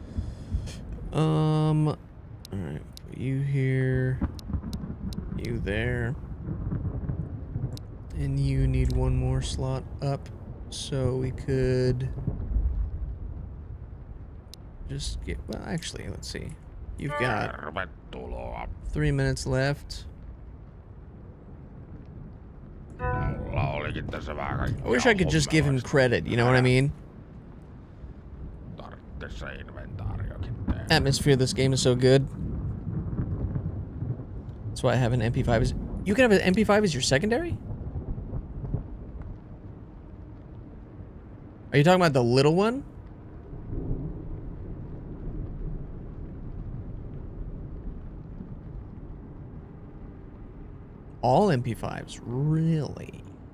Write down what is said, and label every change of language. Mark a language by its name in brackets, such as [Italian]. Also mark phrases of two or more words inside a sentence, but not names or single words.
[English] All right, put you here, you there, and you need one more slot up, so we could just get. Well, actually, let's see. You've got [Finnish] Tervetuloa. [English] 3 minutes left. [Finnish] Mulla olikin tässä vähän kaikkea [English] I wish I could just give him credit. You know what I mean? [Finnish] Tarvittais se inventaariokin tehdä. [English] Atmosphere of this game is so good. That's why I have an MP5. You can have an MP5 as your secondary? Are you talking about the little one? All MP5s, really?